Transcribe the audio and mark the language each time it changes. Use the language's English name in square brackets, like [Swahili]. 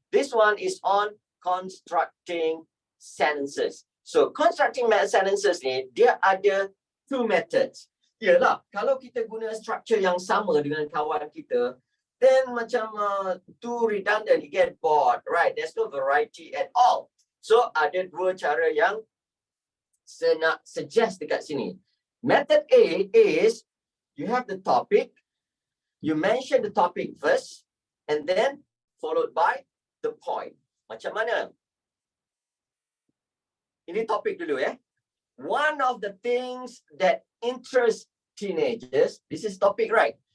[English] This one is on constructing sentences. So constructing sentences ni [Malay] dia ada [English] two methods. [Malay] Yalah, kalau kita guna structure yang sama dengan kawan kita, then macam [English] too redundant, you get bored, right? There's no variety at all. [Malay] So ada dua cara yang saya nak suggest dekat sini. [English] Method A is you have the topic, you mention the topic first, and then followed by the point. [Malay] Macam mana? Ini topik dulu ya. [English] One of the things that interest teenagers, this is topic, right?